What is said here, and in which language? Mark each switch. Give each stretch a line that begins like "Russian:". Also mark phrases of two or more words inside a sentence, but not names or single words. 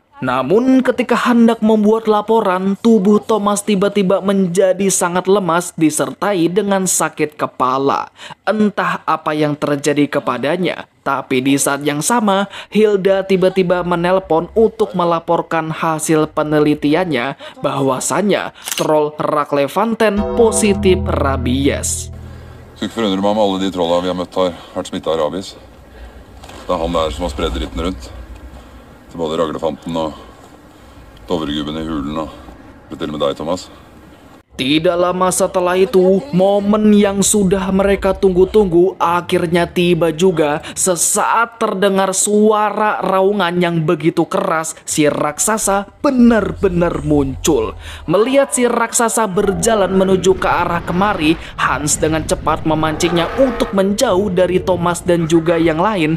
Indonesian: Namun ketika hendak membuat laporan, tubuh Thomas tiba-tiba menjadi sangat lemas disertai dengan sakit kepala. Entah apa yang terjadi kepadanya, tapi di saat yang sama, Hilda tiba-tiba menelpon untuk melaporkan hasil penelitiannya bahwasannya troll Raklefanten positif rabies.
Norwegian: Skulle ikke forundre meg om alle de trollene vi har møtt har vært smittet av rabies. Det er han der som har spredd dritten rundt. Til både Raglefanten og Dovregubben i hulen og til og med deg, Thomas.
Indonesian: Tidak lama setelah itu, momen yang sudah mereka tunggu-tunggu akhirnya tiba juga. Sesaat terdengar suara raungan yang begitu keras, si raksasa benar-benar muncul. Melihat si raksasa berjalan menuju ke arah kemari, Hans dengan cepat memancingnya untuk menjauh dari Thomas dan juga yang lain.